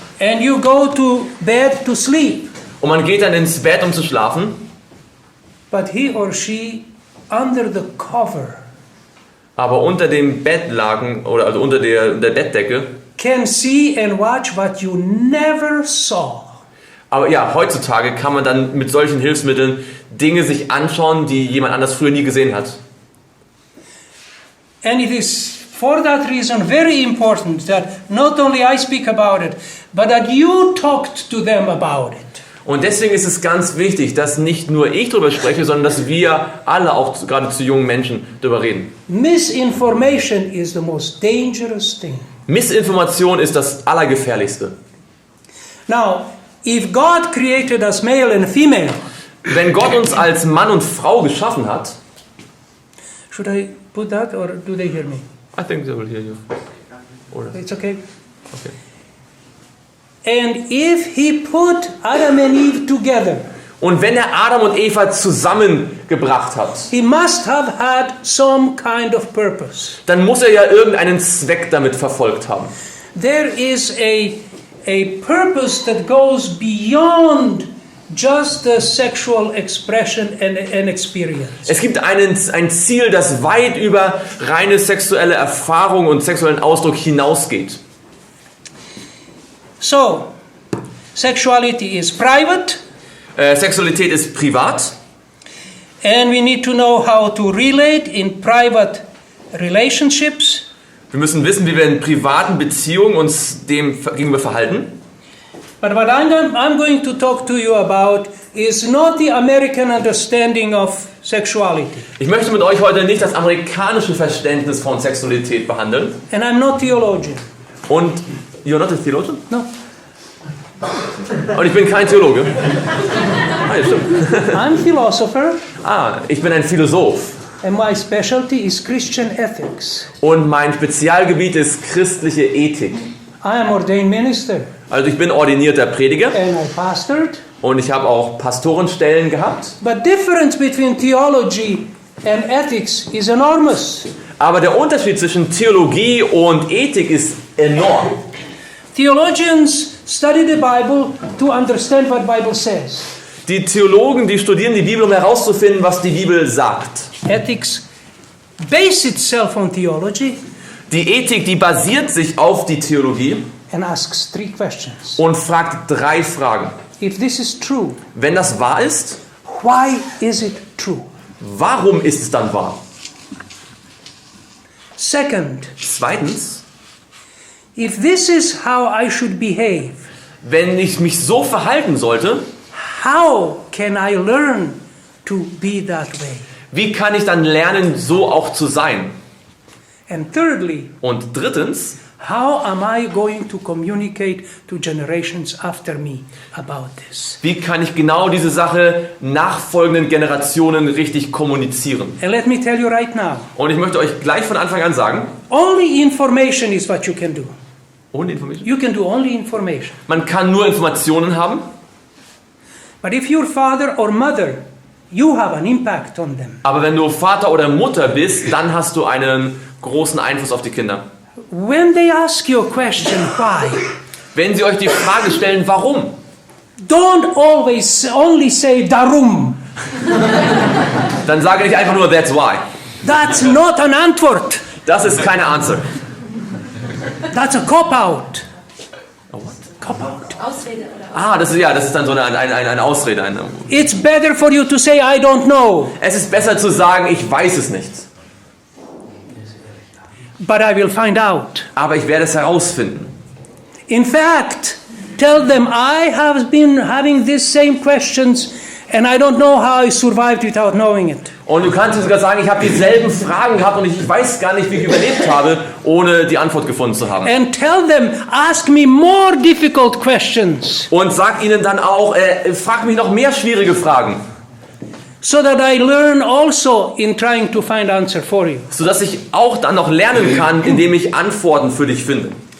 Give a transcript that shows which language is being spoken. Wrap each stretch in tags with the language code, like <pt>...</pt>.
<en>And you go to bed to sleep.</en> <de>Und man geht dann ins Bett, um zu schlafen.</de> <en>But he or she under the cover.</en> <de>Aber unter dem Bettlaken also unter der Bettdecke</de> <en>Can see and watch what you never saw.</en> <de>Aber ja, heutzutage kann man dann mit solchen Hilfsmitteln Dinge sich anschauen, die jemand anders früher nie gesehen hat.</de> <en>And it is for that reason very important that not only I speak about it, but that you talked to them about it.</en> <de>Und deswegen ist es ganz wichtig, dass nicht nur ich darüber spreche, sondern dass wir alle, auch gerade zu jungen Menschen, darüber reden.</de> <en>Misinformation is the most dangerous thing.</en> <de>Missinformation ist das Allergefährlichste.</de> <en>Now, if God created us male and female,</en> <de>wenn Gott uns als Mann und Frau geschaffen hat,</de> <en>should I put that or do they hear me? I think they will hear you. It's okay. Okay. And if he put Adam and Eve together,</en> <de>und wenn er Adam und Eva zusammengebracht hat,</de> <en>he must have had some kind of purpose.</en> <de>Dann muss er ja irgendeinen Zweck damit verfolgt haben.</de> <en>There is a purpose that goes beyond just the sexual expression and experience.</en> <de>Es gibt ein Ziel, das weit über reine sexuelle Erfahrung und sexuellen Ausdruck hinausgeht.</de> <en>So, sexuality is private.</en> <de>Sexualität ist privat.</de> <en>And we need to know how to relate in private relationships.</en> <de>Wir müssen wissen, wie wir in privaten Beziehungen uns dem gegenüber verhalten.</de> <en>But what I'm going to talk to you about is not the American understanding of sexuality.</en> <de>Ich möchte mit euch heute nicht das amerikanische Verständnis von Sexualität behandeln.</de> <en>And I'm not theologian.</en> <de>Und</de> <en>you're not a theologian? No.</en> <de>Und ich bin kein Theologe. Ah, ja, stimmt.</de> <en>I'm a philosopher.</en> <de>Ich bin ein Philosoph.</de> <en>And my specialty is Christian ethics.</en> <de>Und mein Spezialgebiet ist christliche Ethik.</de> <en>I am ordained minister.</en> <de>Also ich bin ordinierter Prediger.</de> <en>And I pastored.</en> <de>Und ich habe auch Pastorenstellen gehabt.</de> <en>But difference between theology and ethics is enormous.</en> <de>Aber der Unterschied zwischen Theologie und Ethik ist enorm.</de> <en>Theologians study the Bible to understand what Bible says.</en> <de>Die Theologen, die studieren die Bibel, um herauszufinden, was die Bibel sagt.</de> <en>Ethics base itself on theology.</en> <de>Die Ethik, die basiert sich auf die Theologie</de> <en>And asks 3 questions.</en> <de>und fragt 3 Fragen.</de> <en>If this is true,</en> <de>Wenn das wahr ist,</de> <en>why is it true?</en> <de>warum ist es dann wahr?</de> <en>Second,</en> <de>Zweitens,</de> <en>if this is how I should behave,</en> <de>wenn ich mich so verhalten sollte,</de> <en>how can I learn to be that way?</en> <de>wie kann ich dann lernen, so auch zu sein?</de> <en>And thirdly,</en> <de>Und drittens,</de> <en>how am I going to communicate to generations after me about this?</en> <de>wie kann ich genau diese Sache nachfolgenden Generationen richtig kommunizieren?</de> <en>And let me tell you right now,</en> <de>Und ich möchte euch gleich von Anfang an sagen,</de> <en>only information is what you can do.</en> <de>ohne Information.</de> <en>You can do only information.</en> <de>Man kann nur Informationen haben,</de> <en>But if your father or mother, you have an impact on them.</en> <de>aber wenn du Vater oder Mutter bist, dann hast du einen großen Einfluss auf die Kinder.</de> <en>When they ask you a question, why?</en> <de>Wenn sie euch die Frage stellen, warum,</de> <en>Don't always only say</en> <de>darum. dann sage nicht einfach nur</de> <en>that's why. That's not an</en> <de>Antwort. Das ist keine</de> <en>Answer. That's a cop-out. Oh, what? Cop-out.</en> <de>Ausrede oder Das ist dann so eine Ausrede.</de> <en>It's better for you to say I don't know,</en> <de>Es ist besser zu sagen, ich weiß es nicht.</de> <en>but I will find out.</en> <de>Aber ich werde es herausfinden.</de> <en>In fact, tell them I have been having these same questions and I don't know how I survived without knowing it.</en> <de>Und du kannst sogar sagen, ich habe dieselben Fragen gehabt und ich weiß gar nicht, wie ich überlebt habe, ohne die Antwort gefunden zu haben.</de> <en>And tell them, ask me more difficult questions</en> <de>Und sag ihnen dann auch, frag mich noch mehr schwierige Fragen,</de> <en>so that I learn also in trying to find answer for you.</en> <de>sodass ich auch dann noch lernen kann, indem ich Antworten für dich finde.</de>